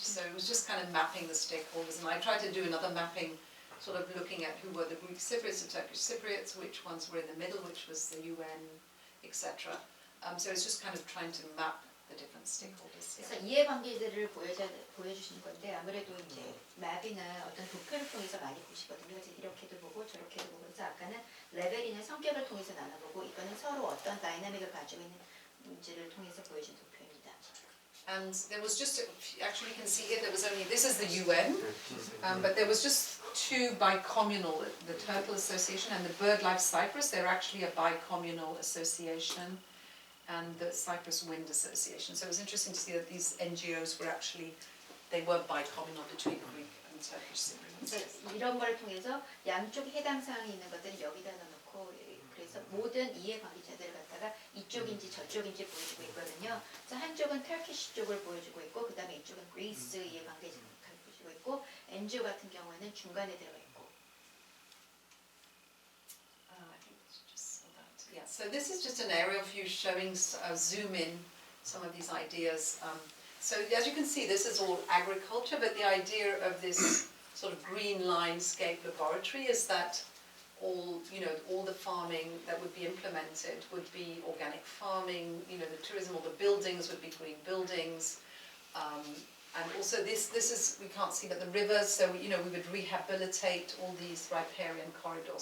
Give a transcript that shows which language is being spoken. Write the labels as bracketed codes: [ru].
[en] So it was just kind of mapping the stakeholders, and I tried to do another mapping sort of looking at who were the Greek Cypriots, the Turkish Cypriots, which ones were in the middle, which was the UN, etc. So it's just kind of trying to map the different stakeholders. [ko] 그래서 이해관계들을 보여주시는 건데 아무래도 이제 맵이나 어떤 도표를 통해서 많이 보시거든요. 그래서 이렇게도 보고 저렇게도 보고 그래서 아까는 레벨이나 성격을 통해서 나눠보고 이거는 서로 어떤 다이나믹을 가지고 있는 문제를 통해서 보여준 도표입니다. [en] And there was just, actually you can see here, there was only, this is the UN, but there was just two bicommunal, the Turtle Association and the BirdLife Cyprus, they're actually a bicommunal association, and the Cyprus Wind Association. So it was interesting to see that these NGOs were actually, they were bicommunal between Greek and Turkish Cypriots. [ko] 이런 걸 통해서 양쪽 해당 사항이 있는 것들을 여기다 넣어놓고 그래서 모든 이해관계자들을 갖다가 이쪽인지 저쪽인지 보여주고 있거든요. 그래서 한쪽은 터키시 쪽을 보여주고 있고 그 다음에 이쪽은 그리스 이해관계자를 보여주고 있고 NGO 같은 경우에는 중간에 들어가 있고 [en] I think it's just so that. Yeah, so this is just an aerial view showing, zoom in some of these ideas. So as you can see, this is all agriculture, but the idea of this sort of green landscape laboratory is that all the farming that would be implemented would be organic farming, the tourism, all the buildings would be green buildings, and also this is, we can't see, but the rivers, so we would rehabilitate all these riparian corridors.